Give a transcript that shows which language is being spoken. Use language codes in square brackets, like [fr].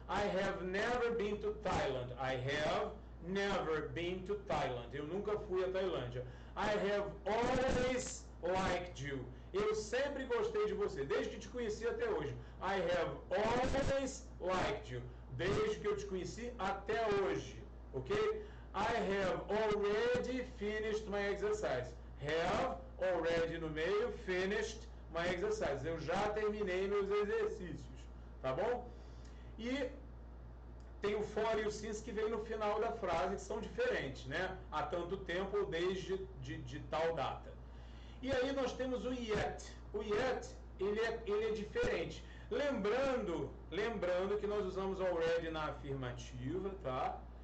[en] I have never been to Thailand. I have never been to Thailand. [pt] Eu nunca fui à Tailândia. [en] I have always liked you. [pt] Eu sempre gostei de você, desde que te conheci até hoje. [en] I have always liked you. [pt] Desde que eu te conheci até hoje. Ok? [en] I have already finished my exercise. Have already [pt] no meio, [en] finished my exercise. [pt] Eu já terminei meus exercícios. Tá bom? E tem o for e o since que vem no final da frase, que são diferentes, né? Há tanto tempo ou desde de tal data. E aí nós temos o yet. O yet, ele é diferente. Lembrando que nós usamos already na afirmativa, tá?